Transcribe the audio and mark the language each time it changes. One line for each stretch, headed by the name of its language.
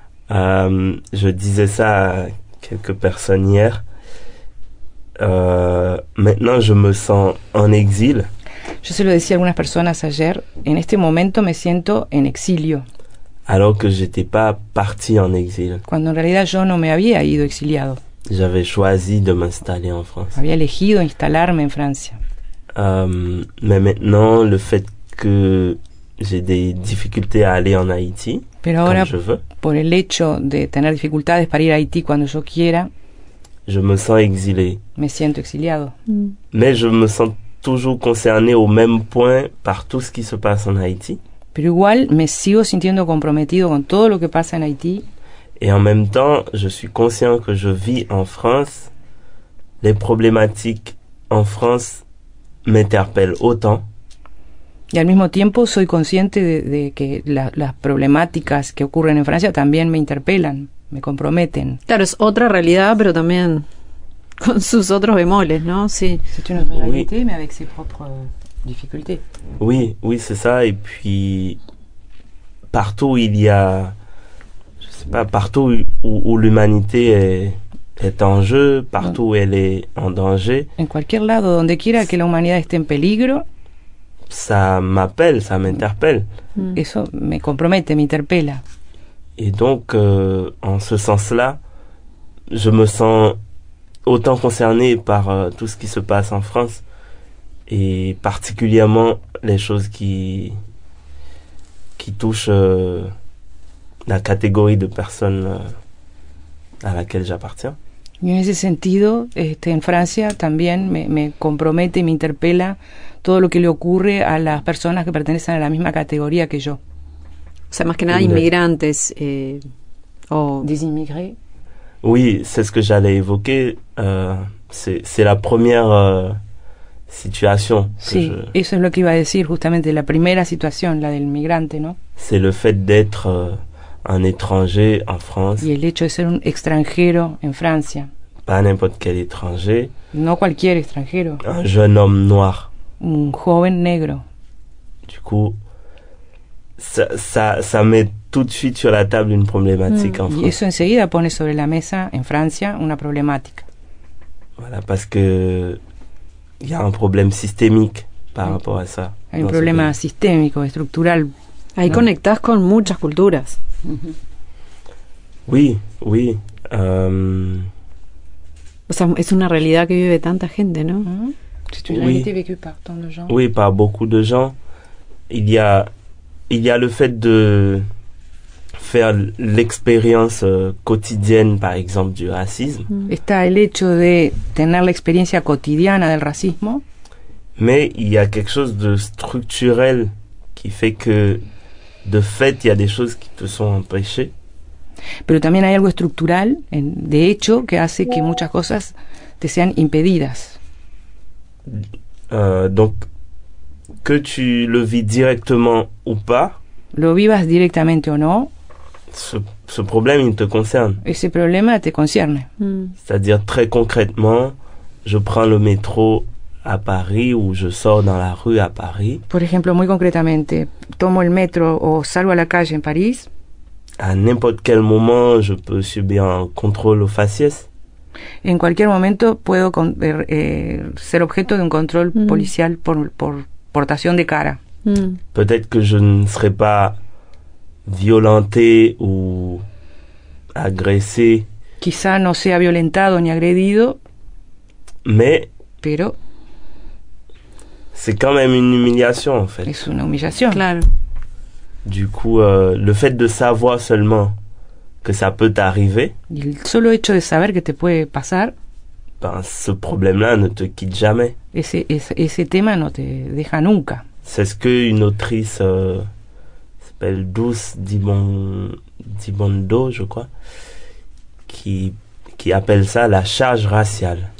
French: Je disais ça à quelques personnes hier. Maintenant, je me sens en exil.
Spanish: Yo se lo decía a algunas personas ayer. En este momento me siento en exilio.
French: Alors que j'étais pas parti en exil.
Spanish: Cuando en realidad yo no me había ido exiliado.
French: J'avais choisi de m'installer en France.
Spanish: Había elegido instalarme en Francia.
French: Mais maintenant, le fait que j'ai des difficultés à aller en Haïti,
Spanish: pero ahora,
French: je veux,
Spanish: por el hecho de tener dificultades para ir a Haití cuando yo quiera,
French: je me sens exilé.
Spanish: Me siento exiliado.
French: Mais je me sens toujours concerné au même point par tout ce qui se passe en Haïti.
Spanish: Pero igual me sigo sintiendo comprometido con todo lo que pasa en Haití.
French: Et en même temps, je suis conscient que je vis en France. Les problématiques en France m'interpellent autant.
Spanish: Y al mismo tiempo soy consciente de que las problemáticas que ocurren en Francia también me interpelan, me comprometen. Claro, es otra realidad, pero también con sus otros bemoles, ¿no? Sí.
French: C'est une réalité, mais avec ses propres difficultés. Oui, c'est ça. Et puis, partout il y a, je sais pas, partout où l'humanité est en jeu, partout où elle est en danger.
Spanish: En cualquier lado, donde quiera que la humanidad esté en peligro,
French: ça m'appelle, ça m'interpelle.
Spanish: Eso me compromete, me interpela.
French: Et donc, en ce sens-là, je me sens autant concerné par tout ce qui se passe en France, et particulièrement les choses qui touchent la catégorie de personnes a laquelle j'appartiens.
Spanish: Y en ese sentido, en Francia también me compromete y me interpela todo lo que le ocurre a las personas que pertenecen a la misma categoría que yo. O sea, más que nada inmigrantes o...
French: Des immigrés. Oui, c'est ce que j'allais évoquer. C'est la première situation.
Spanish: Sí, eso es lo que iba a decir, justamente la primera situación, la del migrante, ¿no?
French: C'est le fait d'être un étranger en France.
Spanish: Y el hecho de ser un extranjero en Francia.
French: Pas n'importe quel étranger.
Spanish: No cualquier extranjero.
French: Un jeune homme noir.
Spanish: Un joven negro.
French: Du coup, ça met tout de suite sur la table une problématique en France.
Spanish: Y eso enseguida pone sobre la mesa en Francia una problemática.
French: Voilà, parce que il y a un problème systémique par rapport à ça.
Spanish: Hay un problema sistémico, estructural. Ahí conectás con muchas culturas.
French: Oui.
Spanish: O sea, es una realidad que vive tanta gente, ¿no?
French: C'est une réalité vécue par tant de gens. Oui, par beaucoup de gens. Il y a le fait de faire l'expérience quotidienne, par exemple, du racisme.
Spanish: Está el hecho de tener la experiencia cotidiana del racismo.
French: Mais il y a quelque chose de structurel qui fait que, de fait, il y a des choses qui te sont empêchées.
Spanish: Pero también hay algo estructural, de hecho, que hace que muchas cosas te sean impedidas.
French: Donc, que tu le vis directement ou pas,
Spanish: lo vivas directamente o no,
French: ce problème, il te concerne.
Spanish: Ese problema te concierne.
French: C'est-à-dire, très concrètement, je prends le métro à Paris ou je sors dans la rue à Paris.
Spanish: Por ejemplo, muy concretamente, tomo el metro o salgo a la calle en París.
French: À n'importe quel moment, je peux subir un contrôle aux faciès.
Spanish: En cualquier momento puedo ser objeto de un control policial por portación de cara.
French: Peut-être que je ne serai pas violenté ou agressé.
Spanish: Quizá no sea violentado ni agredido. Pero
French: c'est quand même une humiliation, en fait.
Spanish: Es una humillación. Claro.
French: Du coup, le fait de savoir seulement que ça peut t'arriver,
Spanish: y el solo hecho de saber que te puede pasar,
French: ben, ce problème-là ne te quitte jamais.
Spanish: Ese tema no te deja nunca.
French: C'est ce qu'une autrice s'appelle Douce Dibondo, je crois, qui appelle ça la charge raciale.